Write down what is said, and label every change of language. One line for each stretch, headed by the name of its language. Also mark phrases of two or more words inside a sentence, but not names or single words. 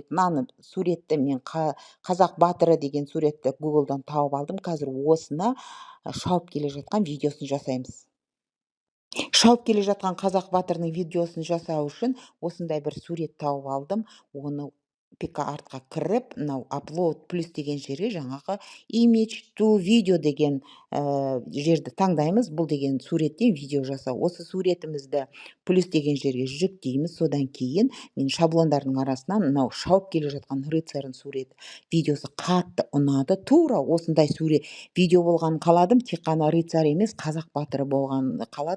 Kazakh: Мынаны суретті мен қазақ батыры деген суретті Google'дан тауып алдым. Қазір осыны шауып келе жатқан видеосын жасаймыз. Шауып келе жатқан қазақ батырының видеосын жасау үшін осындай бір сурет тауып алдым. Оны пика артқа кіріп, мынау upload плюс деген жерге жаңағы
English: image to video
Kazakh: деген жерді таңдаймыз. Бұл деген суреттен видео жасау. Осы суретімізді плюс деген жерге жүктейміз. Содан кейін мен шаблондардың арасынан мынау шауып келе жатқан рыцарьның суреті видеосы қатты ұнады. Тура осындай сурет видео болғанын қаладым. Тек қана рыцарь емес, қазақ батыры болғанын қаладым.